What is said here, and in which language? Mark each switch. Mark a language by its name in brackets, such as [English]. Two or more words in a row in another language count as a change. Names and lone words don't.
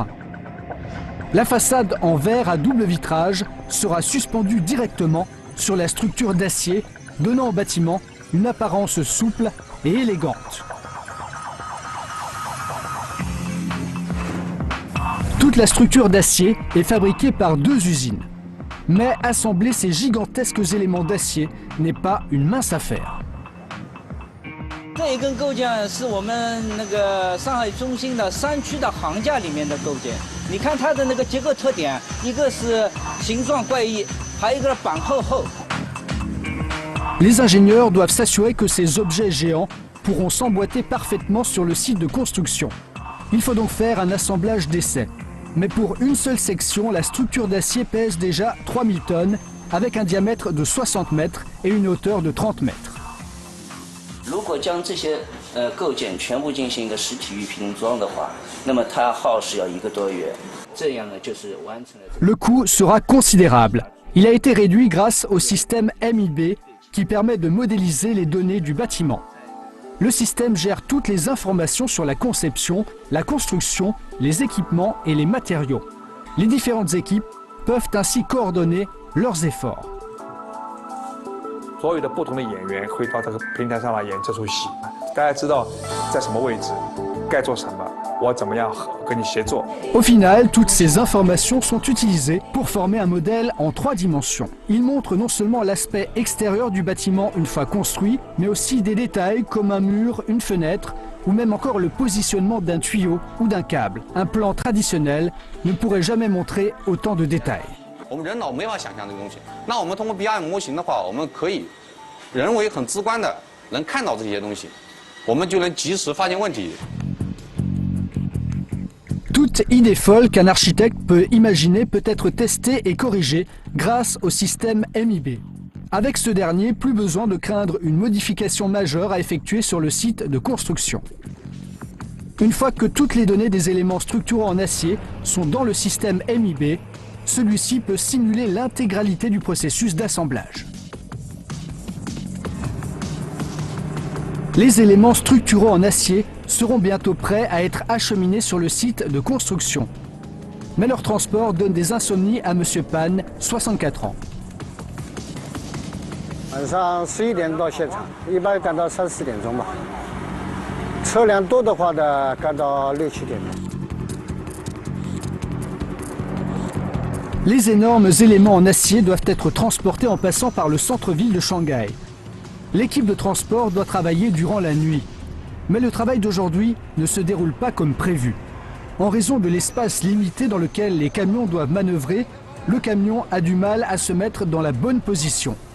[French] La façade en verre à double vitrage sera suspendue directement sur la structure d'acier, donnant au bâtiment une apparence souple et élégante. Toute la structure d'acier est fabriquée par 2 usines. Mais assembler ces gigantesques éléments d'acier n'est pas une mince affaire. [Chinese] 这一根构件是我们那个上海中心的3区的行架里面的构件。你看它的那个结构特点，一个是形状怪异，还有一个板厚厚。 [French] Les ingénieurs doivent s'assurer que ces objets géants pourront s'emboîter parfaitement sur le site de construction. Il faut donc faire un assemblage d'essai. Mais pour une seule section, la structure d'acier pèse déjà 3000 tonnes, avec un diamètre de 60 mètres et une hauteur de 30 mètres. [Chinese] 如果将这些构件全部进行一个实体预拼装的话，那么它耗时要1个多月。这样呢，就是完成了。 [French] Le coût sera considérable. Il a été réduit grâce au système MIB qui permet de modéliser les données du bâtiment. Le système gère toutes les informations sur la conception, la construction, les équipements et les matériaux. Les différentes équipes peuvent ainsi coordonner leurs efforts. [Chinese] 所有的不同的演员会到这个平台上来演这出戏，大家知道在什么位置，该做什么，我怎么样跟你协作。 [French] Au final, toutes ces informations sont utilisées pour former un modèle en 3 dimensions. Il montre non seulement l'aspect extérieur du bâtiment une fois construit, mais aussi des détails comme un mur, une fenêtre, ou même encore le positionnement d'un tuyau ou d'un câble. Un plan traditionnel ne pourrait jamais montrer autant de détails. [Chinese] 我们人脑没法想象这个东西，那我们通过 BIM 模型的话，我们可以人为很直观的能看到这些东西，我们就能及时发现问题。 [French] Toute idée folle qu'un architecte peut imaginer peut être testée et corrigée grâce au système MIB. Avec ce dernier, plus besoin de craindre une modification majeure à effectuer sur le site de construction. Une fois que toutes les données des éléments structurants en acier sont dans le système MIB, celui-ci peut simuler l'intégralité du processus d'assemblage. Les éléments structurants en acier seront bientôt prêts à être acheminés sur le site de construction. Mais leur transport donne des insomnies à M. Pan, 64 ans. [Chinese] 晚上11点到现场，一般赶到3、4点钟吧。车辆多的话呢，赶到6、7点钟。 [French] Les énormes éléments en acier doivent être transportés en passant par le centre-ville de Shanghai. L'équipe de transport doit travailler durant la nuit. Mais le travail d'aujourd'hui ne se déroule pas comme prévu. En raison de l'espace limité dans lequel les camions doivent manœuvrer, le camion a du mal à se mettre dans la bonne position.